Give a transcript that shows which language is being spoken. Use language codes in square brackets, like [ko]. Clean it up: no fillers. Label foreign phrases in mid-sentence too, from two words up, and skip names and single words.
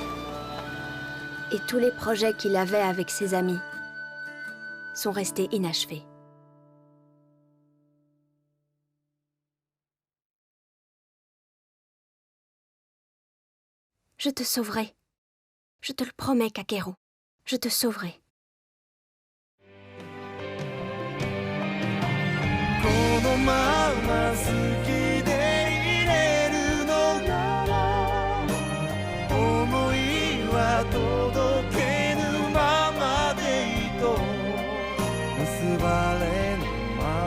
[fr] Et tous les projets qu'il avait avec ses amis sont restés inachevés. Je te sauverai. Je te le promets, Kakeru. Je te sauverai. [ja] このまま好きでいれるのなら想いは届けぬままでいと結ばれぬま